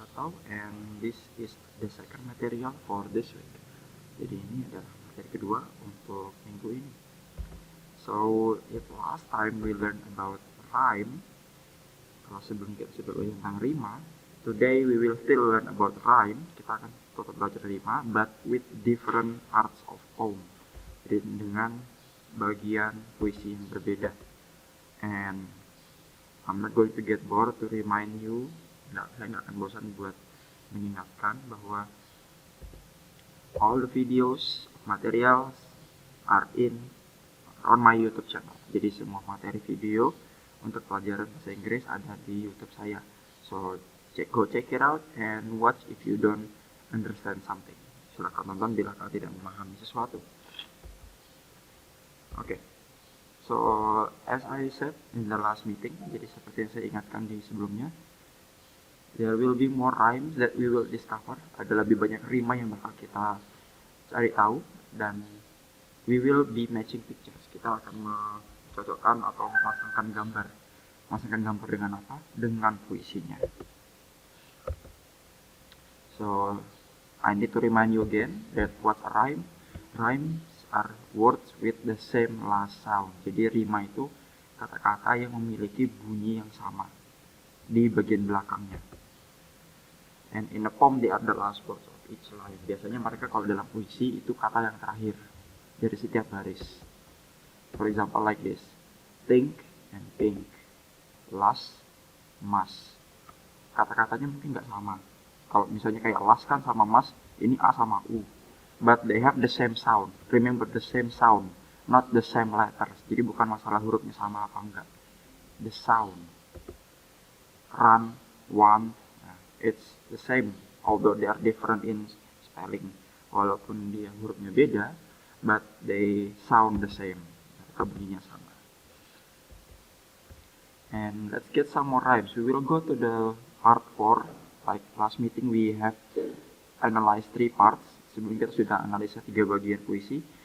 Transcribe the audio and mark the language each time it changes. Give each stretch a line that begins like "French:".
English: Atau, and this is the second material for this week.
Indonesian: Jadi ini adalah materi kedua untuk minggu ini.
English: So, if last time we learned about rhyme,
Indonesian: kalau sebelum kita sudah belajar tentang rima,
English: today we will still learn about rhyme.
Indonesian: Kita akan tetap belajar rima,
English: but with different parts of poem.
Indonesian: Jadi dengan bagian puisi yang berbeda.
English: And I'm not going to get bored to remind you,
Indonesian: saya nggak akan bosan buat mengingatkan bahwa
English: all the videos, materials are on my YouTube channel.
Indonesian: Jadi semua materi video untuk pelajaran bahasa Inggris ada di YouTube saya.
English: So go check it out and watch if you don't understand something.
Indonesian: Silakan tonton bila kalian tidak memahami sesuatu.
English: Oke. So, as I said in the last meeting,
Indonesian: jadi seperti yang saya ingatkan di sebelumnya,
English: there will be more rhymes that we will discover.
Indonesian: Ada lebih banyak rima yang bakal kita cari tahu, dan
English: we will be matching pictures.
Indonesian: Kita akan mencocokkan atau memasangkan gambar. Memasangkan gambar dengan apa? Dengan puisinya.
English: So, I need to remind you again that what's a rhyme? Rhymes are words with the same last sound.
Indonesian: Jadi rima itu kata-kata yang memiliki bunyi yang sama di bagian belakangnya.
English: And in a poem they are the last words of each line.
Indonesian: Biasanya mereka kalau dalam puisi itu kata yang terakhir dari setiap baris.
English: For example like this. Think and pink. Last, must.
Indonesian: Kata-katanya mungkin nggak sama. Kalau misalnya kayak last kan sama must, ini A sama U.
English: But they have the same sound. Remember the same sound, not the same letters.
Indonesian: Jadi bukan masalah hurufnya sama apa enggak.
English: The sound. Run, want, it's the same. Although they are different in spelling.
Indonesian: Walaupun dia hurufnya beda,
English: but they sound the same.
Indonesian: Mereka bunyinya sama.
English: And let's get some more rhymes. We will go to the part 4. Like last meeting we have analyzed 3 parts.
Indonesian: Sebelumnya kita sudah analisa 3 bagian puisi.